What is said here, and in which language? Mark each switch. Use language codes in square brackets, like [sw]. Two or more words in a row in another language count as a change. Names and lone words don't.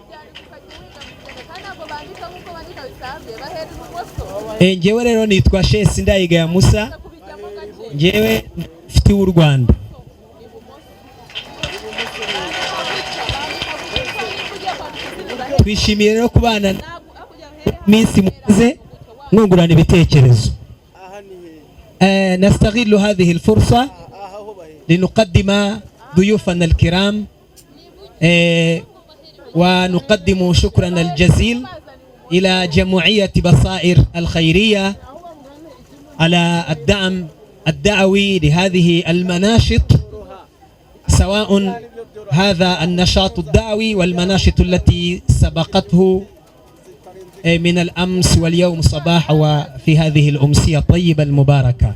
[rw] Ngewe rero nitwa Sheikh Sindayigaya Musa, ngewe mufti w'u Rwanda. Twishimiye rero kubana minsi muze mwungurana ibitekerezo. [ar] نستغل هذه الفرصة لنقدم ضيوفنا الكرام ونقدم شكرنا الجزيل إلى جمعية بصائر الخيرية على الدعم الدعوي لهذه المناشط، سواء هذا النشاط الدعوي والمناشط التي سبقته من الأمس واليوم صباح وفي هذه الأمسية الطيبة المباركة.